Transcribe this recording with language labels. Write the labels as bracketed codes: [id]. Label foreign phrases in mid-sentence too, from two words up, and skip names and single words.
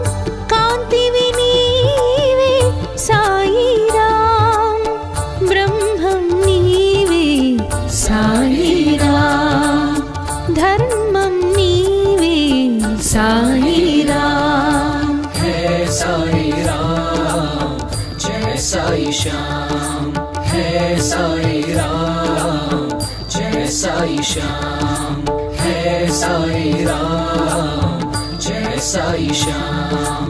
[te] కాంతివి నీవే సాయి రామ్। బ్రహ్మం నీవే సాయి రామ్। ధర్మం నీవే సాయి రామ్। [hi] है साई राम जय साई श्याम। है साई राम जय साई श्याम। है साई राम जय साई श्याम।